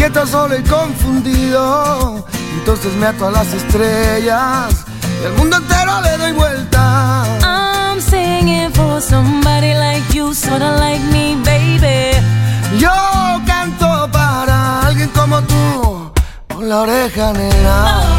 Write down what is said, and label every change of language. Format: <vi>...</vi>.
<es>Solo y confundido, entonces me ato a las estrellas y el mundo entero le doy vuelta.</es> <en>I'm singing for somebody like you, sorta like me, baby.</en> <es>Yo canto para alguien como tú, con la oreja negra.</es>